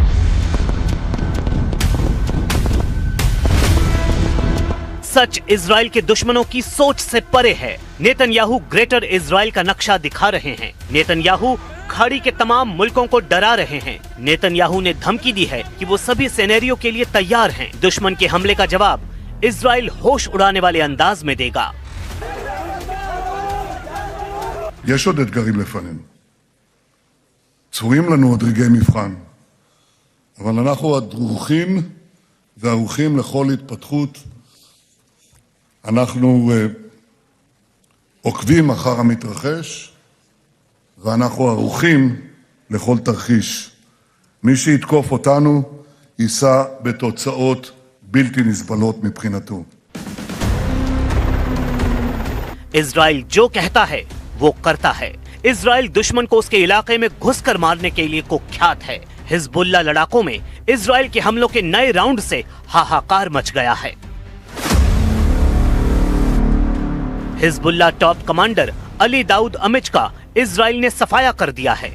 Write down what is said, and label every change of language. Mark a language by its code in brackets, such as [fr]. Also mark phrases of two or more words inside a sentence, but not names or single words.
[hi] सच इजराइल के दुश्मनों की सोच से परे है। नेतन्याहू ग्रेटर इजराइल का नक्शा दिखा रहे हैं। नेतन्याहू खाड़ी के तमाम मुल्कों को डरा रहे हैं। नेतन्याहू ने धमकी दी है कि वो सभी सिनेरियो के लिए तैयार हैं। दुश्मन के हमले का जवाब इजराइल होश उड़ाने वाले अंदाज में देगा। [he] יש עוד אתגרים לפנינו. צפויים לנו עוד רגעי מבחן, אבל אנחנו דרוכים וערוכים לכל התפתחות. אנחנו עוקבים אחר המתרחש, ואנחנו ערוכים לכל תרחיש. מי שיתקוף אותנו יישא בתוצאות בלתי נסבלות מבחינתו. [hi] इजराइल जो कहता है वो करता है। इजराइल दुश्मन को उसके इलाके में घुसकर मारने के लिए कुख्यात है। हिजबुल्लाह लड़ाकों में इजराइल के हमलों के नए राउंड से हाहाकार मच गया है। हिजबुल्लाह [en] top commander [hi] अली दाऊद अमिच का इजराइल ने सफाया कर दिया है।